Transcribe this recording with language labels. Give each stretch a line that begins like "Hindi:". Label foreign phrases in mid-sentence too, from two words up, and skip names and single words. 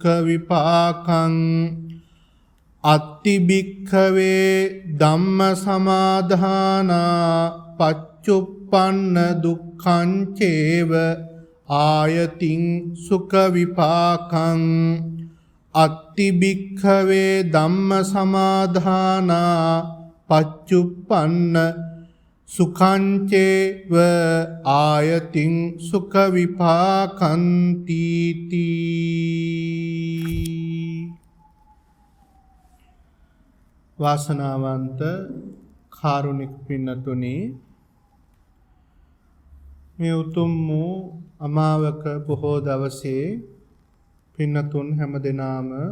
Pali: විපාකං අත්ති භික්ඛවේ ධම්ම සමාදානා පච්චුප්පන්න දුක්ඛං චේව ආයතින් සුඛ විපාකං අත්ති භික්ඛවේ ධම්ම සමාදානා පච්චුප්පන්න සුඛං චේව ආයතින් සුඛ විපාකන්ති
Sinhala: වාසනාවන්ත කාරුණික පින්නතුනි, මේ උතුම් වූ අමාවක බොහෝ දවසේ පින්නතුන් හැම දෙනාම